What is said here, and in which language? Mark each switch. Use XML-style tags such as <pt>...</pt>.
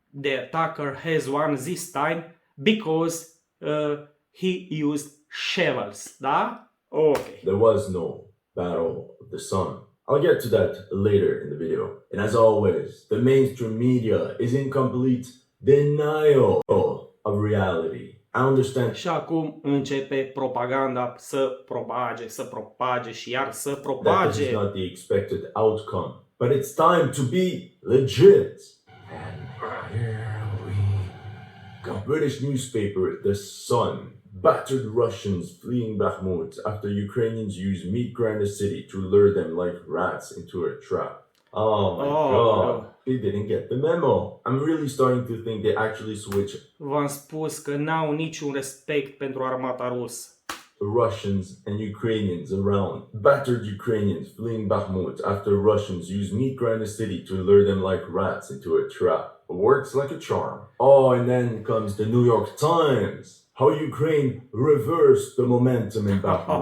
<en>The attacker has won this time because he used shovels, da? Ok. there was no battle of the sun. I'll get to that later in the video. And as always, the mainstream media is in complete denial of reality. I understand.</en> <ro>Și acum începe propaganda să propage și iar să</ro> <en>That this</en> <ro>propage.</ro> <en>is not the expected outcome, but it's time to be legit. And here we go. British newspaper The Sun. Battered Russians fleeing Bakmut after Ukrainians use meat grinder city to lure them like rats into a trap. Oh my God, they didn't get the memo. I'm really starting to think they actually switched.</en> <ro>V-am spus că n-au niciun respect pentru armata rusă.</ro> <en>The Russians and Ukrainians around. Battered Ukrainians fleeing Bakhmut after Russians use meat grinder city to lure them like rats into a trap. Works like a charm. Oh, and then comes the New York Times. How Ukraine reversed the momentum in Bakhmut.</en>